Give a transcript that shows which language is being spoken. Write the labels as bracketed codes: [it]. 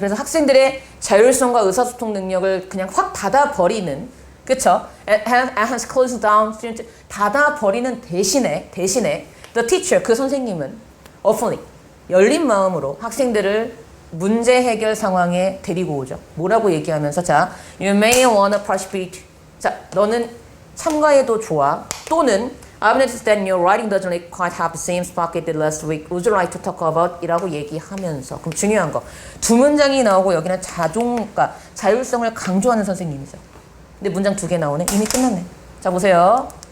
[ko] 그래서 학생들의 자율성과 의사소통 능력을 그냥 확 닫아버리는, 그쵸? [en] and hence closing down students, [ko] 닫아버리는 대신에 [en] the teacher, [ko] 그 선생님은 openly, 열린 마음으로 학생들을 문제 해결 상황에 데리고 오죠. 뭐라고 얘기하면서 자, [en] you may wanna participate. [ko] 자, 너는 참가해도 좋아. [en] 또는 I've noticed that your writing doesn't quite have the same spark it did last week. Would you like to talk about? [ko] 이라고 얘기하면서. 그럼 중요한 거. 두 문장이 나오고 여기는 그러니까 자율성을 강조하는 선생님이죠. 근데 문장 두 개 나오네. 이미 끝났네. 자, 보세요.